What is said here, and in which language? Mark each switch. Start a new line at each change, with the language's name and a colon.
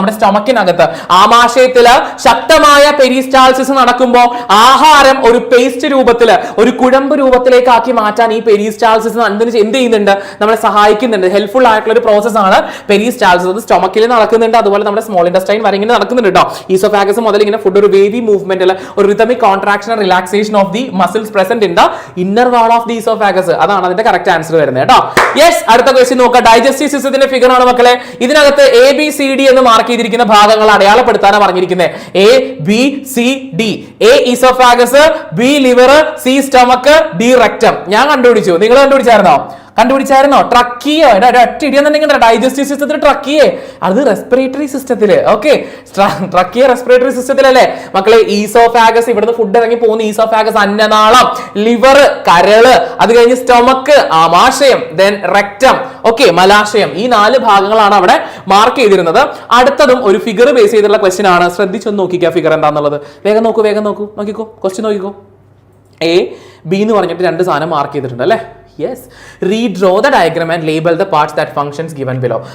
Malayalam: നമ്മുടെ സ്റ്റൊമക്കിനകത്ത് ആമാശയത്തില് ശക്തമായ പെരിസ്റ്റാൾസിസ് നടക്കുമ്പോൾ ആഹാരം ഒരു പേസ്റ്റ് രൂപത്തില്, ഒരു കുഴമ്പ് രൂപത്തിലേക്ക് ആക്കി മാറ്റാൻ ഈ പെരിസ്റ്റാൾസിസ് എന്ത് ചെയ്യുന്നുണ്ട്? നമ്മളെ സഹായിക്കുന്നുണ്ട്. ഹെൽപ്ഫുൾ ആയിട്ടുള്ള ഒരു പ്രോസസ് ആണ് പെരിസ്റ്റാൾസിസ്. അത് സ്റ്റൊമക്കിൽ നടക്കുന്നുണ്ട്, അതുപോലെ നമ്മുടെ സ്മോൾ ഇൻറ്റസ്റ്റൈൻ വരെ ഇങ്ങനെ നടക്കുന്നുണ്ട് കേട്ടോ.
English: oesophagus
Malayalam: മുതൽ ഇങ്ങനെ ഫുഡ് ഒരു
English: Wavy movement, or rhythmic contraction and relaxation of the muscles present in the inner wall of the esophagus.
Malayalam: അതാണ് അതിന്റെ കറക്റ്റ് ആൻസർ വരുന്നത് കേട്ടോ. യെസ്, അടുത്ത ക്വസ്റ്റ്യൻ നോക്കുക. ഡൈജസ്റ്റീവ് സിസ്റ്റത്തിന്റെ ഫിഗർ ആണ് മക്കളെ. ഇതിനകത്ത് ABCD എന്ന് മാർക്ക് ചെയ്തിരിക്കുന്ന ഭാഗങ്ങൾ അടയാളപ്പെടുത്താനാണ് പറഞ്ഞിരിക്കുന്നത്. ABCD. A oesophagus, B liver, C stomach, D rectum. ഞാൻ കണ്ടുപിടിച്ചു. നിങ്ങൾ കണ്ടുപിടിച്ചായിരുന്നോ? ട്രക്കിയോ? ഒറ്റ ഡൈജസ്റ്റീവ് സിസ്റ്റത്തിൽ ട്രക്കിയേ, അത് റെസ്പിറേറ്ററി സിസ്റ്റത്തില്. ഓക്കെ, ട്രക്കിയ റെസ്പിറേറ്ററി സിസ്റ്റത്തിലല്ലേ മക്കളെ. ഈസോഫാഗസ്, ഇവിടുന്ന് ഫുഡ് ഇറങ്ങി പോകുന്ന ഈസോഫാഗസ് അന്നനാളം, ലിവർ കരള്, അത് കഴിഞ്ഞ് സ്റ്റൊമക്ക് ആമാശയം, ദെൻ റെക്ടം, ഓക്കെ മലാശയം. ഈ 4 ഭാഗങ്ങളാണ് അവിടെ മാർക്ക് ചെയ്തിരുന്നത്. അടുത്തതും ഒരു ഫിഗർ ബേസ് ചെയ്തിട്ടുള്ള ക്വസ്റ്റ്യൻ ആണ്. ശ്രദ്ധിച്ചൊന്ന് നോക്കിക്കുക ഫിഗർ എന്താണെന്നുള്ളത്. വേഗം നോക്കിക്കോ ക്വസ്റ്റ്യൻ നോക്കിക്കോ. A, B എന്ന് പറഞ്ഞിട്ട് 2 സാധനം മാർക്ക് ചെയ്തിട്ടുണ്ട് അല്ലേ.
English: Yes. Redraw the diagram and label the parts that functions given below.